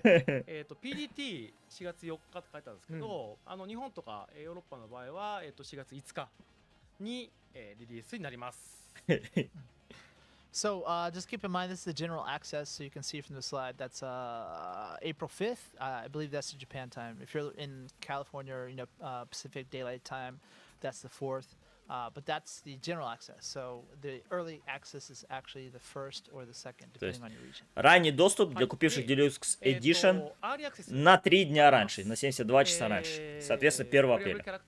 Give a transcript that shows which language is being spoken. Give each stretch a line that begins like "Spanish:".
Japanese: でPDT4 月4日って書いてあるんですけど、日本とかヨーロッパの場合は4月5日にリリースになります。
English: So just keep in mind this is the general access, so you can see from the slide. That's April 5th. I believe that's the Japan time. If you're in California or Pacific Daylight Time, that's the 4th. But that's the general access. So the early access is actually the 1st or the 2nd, depending on your region.
Russian: Ранний доступ для купивших Deluxe Edition на 3 дня раньше, на 72 часа раньше. Соответственно, 1 апреля.